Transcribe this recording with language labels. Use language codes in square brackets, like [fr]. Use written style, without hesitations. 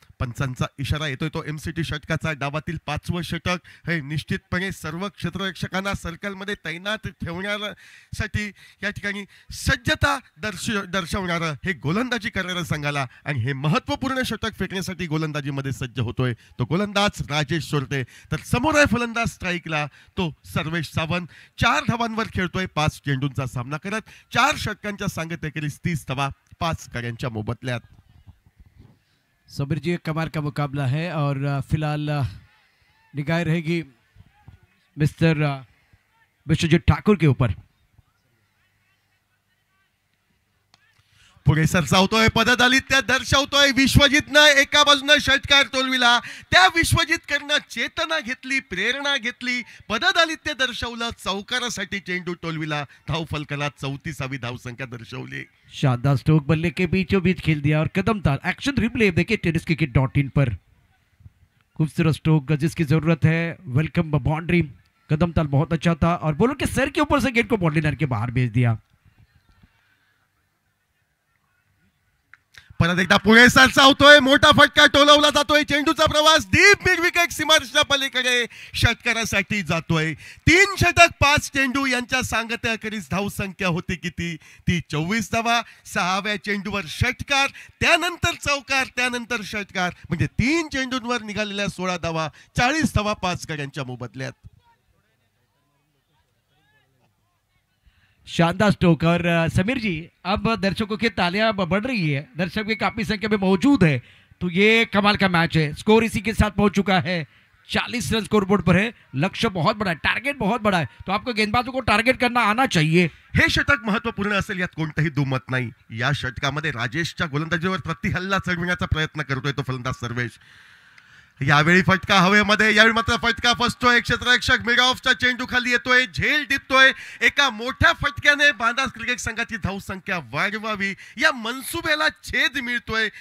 [mr] पंचांचा इशारा येतोय तो एमसीटी षटकाचा. डावातील 5वं षटक हे निश्चितपणे सर्व क्षेत्ररक्षकांना सर्कलमध्ये तैनात ठेवण्यासाठी या ठिकाणी सज्जता दर्शवणारं हे गोलंदाजी करणारं संघाला आणि हे महत्त्वपूर्ण षटक फेकण्यासाठी गोलंदाजीमध्ये सज्ज होतोय तो गोलंदाज राजेश सोरते. तर समोर आहे फलंदाज स्ट्राईकला तो सर्वेश सावंत. 4 धावांवर खेळतोय 5 चेंडूंचा सामना करत. 4 षटकांच्या सांगतेखेरीज 30 धावा 5 गड्यांच्या मोबदल्यात. [hi] सबीर जी एक कमाल का मुकाबला है और फिलहाल निगाह रहेगी मिस्टर विश्वजीत ठाकुर के ऊपर. [mr] पुढे सरसावतोय, पददालित्य दर्शवतोय. विश्वजितनं एका बाजूने षटकार टोलविला, त्या विश्वजितकडनं चेतना घेतली, प्रेरणा घेतली, पददालित्य दर्शवलं, चौकारासाठी चेंडू टोलविला, धावफलकाला 34वी धावसंख्या दर्शवली. [hi] शानदार स्ट्रोक बल्ले के बीचों बीच खेल दिया और कदम ताल. एक्शन रिप्ले देखिए tenniscricket.in पर. खूबसूरत स्ट्रोक जिसकी जरूरत है. [en] Welcome boundary. [hi] कदम ताल बहुत अच्छा था और बॉलर के सर के ऊपर से गेंद को बाउंड्री लाइन के बाहर भेज दिया. [mr] परत एकदा पुढे सरसावतोय, मोठा फटका टोलवला जातोय. चेंडूचा प्रवास डीप मिड विकेट सीमारेषेच्या पलीकडे षटकारासाठी जातोय. 3 षटक 5 चेंडू यांच्या सांगतेखेरीज धावसंख्या होती किती? ती 24 धावा. 6व्या चेंडूवर षटकार, त्यानंतर चौकार, त्यानंतर षटकार, म्हणजे 3 चेंडूंवर निघालेल्या 16 धावा, 40 धावा 5 गड्यांच्या मोबदल्यात. [hi] शानदार स्ट्रोक. और समीर जी अब दर्शकों की तालियां बढ़ रही है, दर्शक भी काफी संख्या में मौजूद है, तो ये कमाल का मैच है. स्कोर इसी के साथ पहुंच चुका है. 40 रन स्कोर बोर्ड पर है. लक्ष्य बहुत बड़ा है, टारगेट बहुत बड़ा है, तो आपको गेंदबाजों को टारगेट करना आना चाहिए. [mr] हे षटक महत्वपूर्ण असेल यात कोणतंही दुमत नाही. या षटकामध्ये राजेशच्या गोलंदाजीवर प्रतिहल्ला चढविण्याचा प्रयत्न करतोय तो फलंदाज सर्वेश. यावेळी फटका हवेमध्ये, यावेळी मात्र फटका फसतोय. क्षेत्ररक्षक मिड ऑफचा चेंडू खाली येतोय, झेल टिपतोय. एका मोठ्या फटक्याने बांधास क्रिकेट संघाची धावसंख्या वाढवावी या मनसुब्याला छेद मिळतोय.